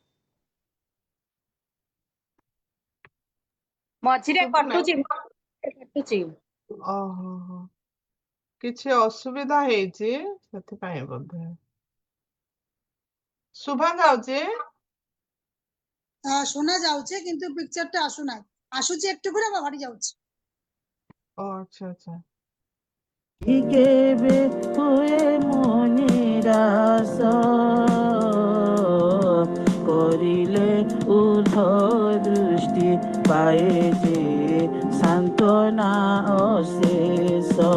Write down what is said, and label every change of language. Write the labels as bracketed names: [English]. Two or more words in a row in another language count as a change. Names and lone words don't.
[Odia] ମଝିରେ ଶୁଭୁନାହିଁ? କଟୁଛି। ଓହୋ, କିଛି ଅସୁବିଧା ହେଇଛି ସେଥିପାଇଁ ବୋଧେ। ଶୁଭା ଯାଉଛି? ଶୁଣା ଯାଉଛି କିନ୍ତୁ ପିକ୍ଚରଟା ଆସୁନାହିଁ। [Bangla] ଆସୁଛି একটু করে আবার হারিয়ে যাচ্ছে। [Odia] ଓ ଆଚ୍ଛା ଆଚ୍ଛା। କେବେ ହୁଏ ମୋ ନିରାଶ, କରିଲେ ଉର୍ଦ୍ଧ ଦୃଷ୍ଟି ପାଏ ଯେ ସାନ୍ତ୍ୱନା ଅଶେଷ।